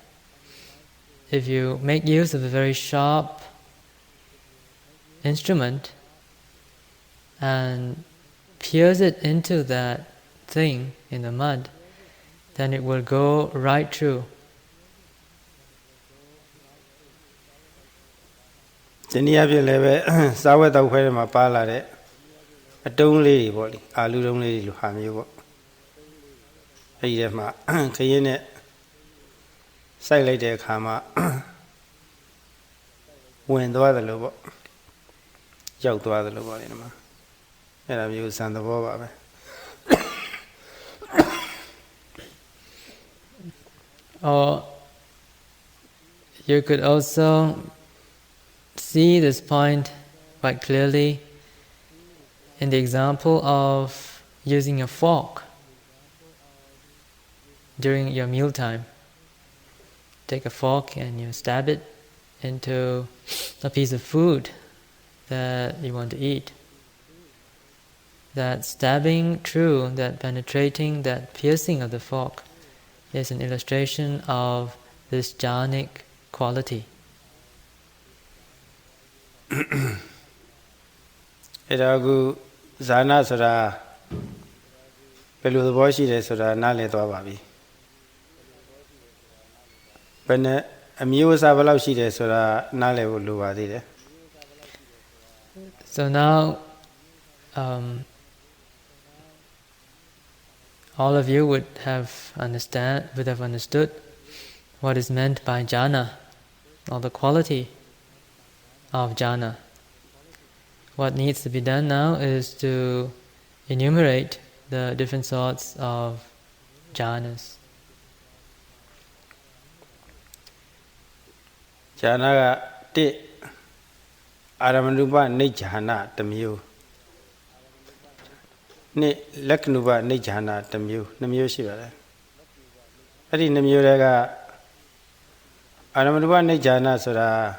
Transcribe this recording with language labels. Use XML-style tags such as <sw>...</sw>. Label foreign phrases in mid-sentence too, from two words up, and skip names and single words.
<en>If you make use of a very sharp instrument and pierce it into that thing in the mud, then it will go right through.</en> <my>ဒီနည်းအားဖြင့်လည်းပဲစားဝတ်တောက်ခွဲထဲမှာပါလာတဲ့အတုံးလေးတွေပေါ့လေအာလူတုံးလေးတွေလိုဟာမျိုးပေါ့အဲ့ဒီထဲမှာခရင်နဲ့စိုက်လိုက်တဲ့အခါမှာဝင်သွားတယ်လို့ပေါ့ရောက်သွားတယ်လို့ပေါ့လေဒီမှာအဲ့ဒါမျိုးဇန်သဘောပါပဲ</my> <en>Or you could also see this point quite clearly in the example of using a fork during your mealtime. Take a fork and you stab it into a piece of food that you want to eat. That stabbing through, that penetrating, that piercing of the fork is an illustration of this jhanic quality.</en> <my>အဲ့ဒါကဇာနာဆိုတာဘယ်လိုသဘောရှိတယ်ဆိုတာနားလည်သွားပါပြီဘယ်နဲ့အမျိုးအစားဘယ်လောက်ရှိတယ်ဆိုတာနားလည်ဖို့လိုပါသေးတယ်</my> <en>So now all of you would have understood what is meant by jhana, or the quality of jhana. What needs to be done now is to enumerate the different sorts of jhanas.</en> <my>Jhana kaတစ်အာရမဏုပနိဉ္ဇာနာတစ်မျိုးနှစ်လက္ခဏုပနိဉ္ဇာနာတစ်မျိုးနှစ်မျိုးရှိပါတယ်အဲ့ဒီနှစ်မျိုးတွေကအာရမဏုပနိဉ္ဇာနာဆိုတာ</my>